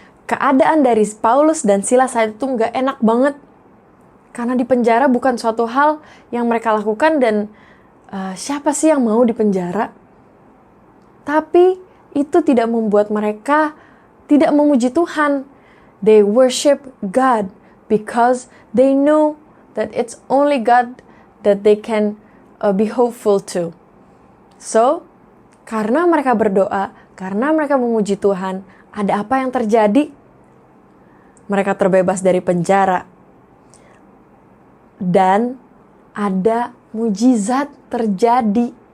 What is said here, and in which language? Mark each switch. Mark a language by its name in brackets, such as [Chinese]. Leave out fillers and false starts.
[Indonesian] Keadaan dari Paulus dan Silas saat itu nggak enak banget. Karena di penjara bukan suatu hal yang mereka lakukan dan siapa sih yang mau di penjara? Tapi itu tidak membuat mereka tidak memuji Tuhan. [English] They worship God because they know that it's only God that they can be hopeful to. [Indonesian] So, karena mereka berdoa, karena mereka memuji Tuhan, ada apa yang terjadi? Mereka terbebas dari penjara. Dan ada mujizat terjadi.